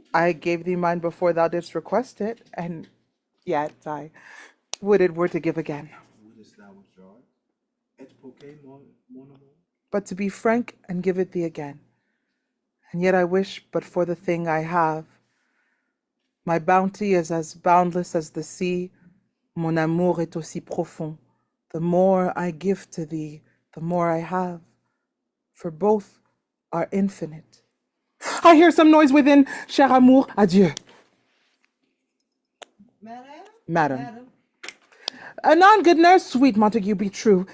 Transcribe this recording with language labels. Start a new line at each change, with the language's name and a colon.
English: I gave thee mine before thou didst request it, and yet I would it were to give again. Wouldst thou withdraw it?
French: Et poque mon amour?
English: But to be frank and give it thee again. And yet I wish but for the thing I have. My bounty is as boundless as the sea.
French: Mon amour est aussi profond.
English: The more I give to thee, the more I have. For both are infinite. I hear some noise within.
French: Cher amour, adieu.
English: Madam. Anon, good nurse, sweet Montague, be true.